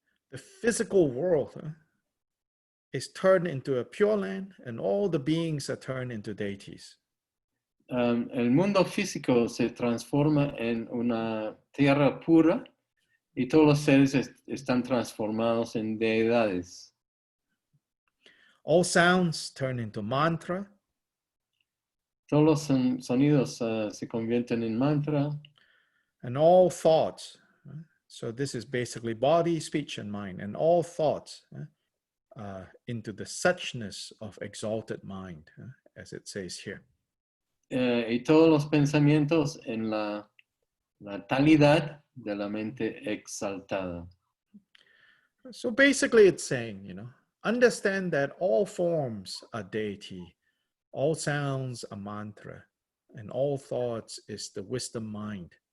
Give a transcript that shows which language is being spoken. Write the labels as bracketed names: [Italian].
[English] The physical world is turned into a pure land, and all the beings are turned into deities. [Spanish] El mundo físico se transforma en una tierra pura y todos los seres están transformados en deidades. [English] All sounds turn into mantra. [Spanish] Todos los sonidos se convierten en mantra. [English] And all thoughts, so this is basically body, speech, and mind, and all thoughts into the suchness of exalted mind, as it says here. [Spanish] Y todos los pensamientos en la talidad de la mente exaltada. [English] So basically it's saying, understand that all forms are deity, all sounds are mantra, and all thoughts is the wisdom mind.